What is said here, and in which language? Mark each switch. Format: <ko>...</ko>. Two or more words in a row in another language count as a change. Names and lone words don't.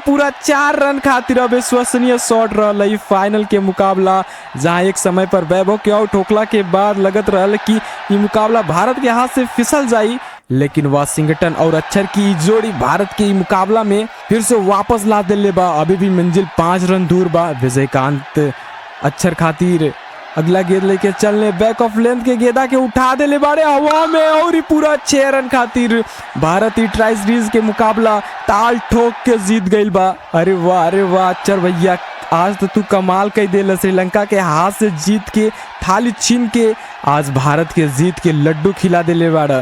<bho>पूरा 4 रन खातिर अविश्वसनीय शॉट रहल फाइनल के मुकाबला जहां एक समय पर वैभव के आउट होखला के बाद लगत रहल कि ये मुकाबला भारत के हाथ से फिसल जाई लेकिन वाशिंगटन और अक्षर की जोड़ी भारत के मुकाबला में फिर से वापस ला देले बा। अभी भी मंजिल 5 रन दूर बा। विजयकांत अक्षर खातिर अगला गेंद लेके चलने</bho> <en>back of length</en> <bho>के गेंदा के उठा दे ले बाड़े हवा में और ही पूरा 6 रन खातिर भारत ही</bho> <en>tri series</en> <bho>के मुकाबला ताल ठोक के जीत गइल बा। अरे वाह अक्षर भैया, आज तो तू कमाल कर दे, श्रीलंका के हाथ से जीत के थाली छीन के आज भारत के जीत के लड्डू खिला दे ले बाड़ा।</bho>